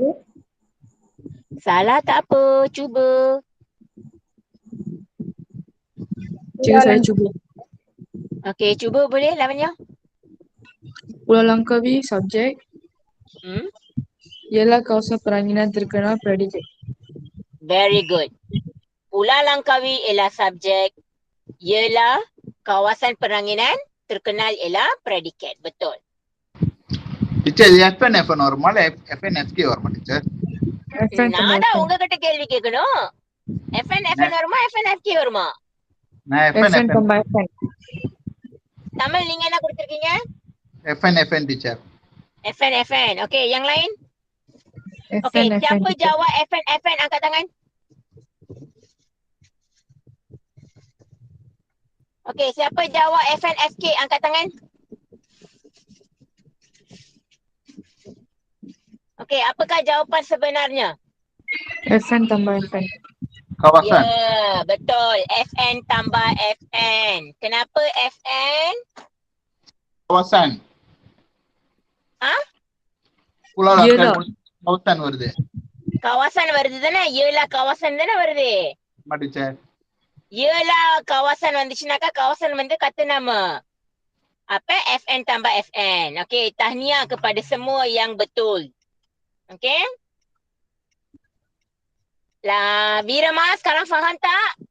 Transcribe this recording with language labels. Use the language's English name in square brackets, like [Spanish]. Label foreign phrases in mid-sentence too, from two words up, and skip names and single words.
[Malay] Salah tak apa, cuba. Saya cuba. Okey, cuba boleh Lavanya? Pulau Langkawi subjek ialah kawasan peranginan terkenal predikat. [English] Very good. [Malay] Pulau Langkawi ialah subjek, ialah kawasan peranginan terkenal ialah predikat. Betul. [Tamil] Teacher, FN normal, FN FK வருமா டீச்சர்? நான் தான் உங்ககிட்ட கேள்வி கேட்கணும். FN வருமா, FN FK வருமா? நான் FN தமிழ் நீங்க என்ன கொடுத்திருக்கீங்க? FN டீச்சர். [Malay] FN. Okey, yang lain? Okey, siapa jawab FN angkat tangan. Okey, siapa jawab FN FK angkat tangan. Okey, apakah jawapan sebenarnya? FN tambah FN. Kawasan. Ya, betul. FN tambah FN. Kenapa FN? Kawasan. Pulau Langkat Yelah. [Tamil] kawasan வருது. Kawasan வருது தானே? Yelah kawasan தானே வருது? ஆமா டீச்சர். Yelah kawasan வந்துச்சுனாக்கா kawasan வந்து [Malay] kata nama. Apa? FN tambah FN. Okey, tahniah kepada semua yang betul. Okey? Lah, Virama sekarang faham tak?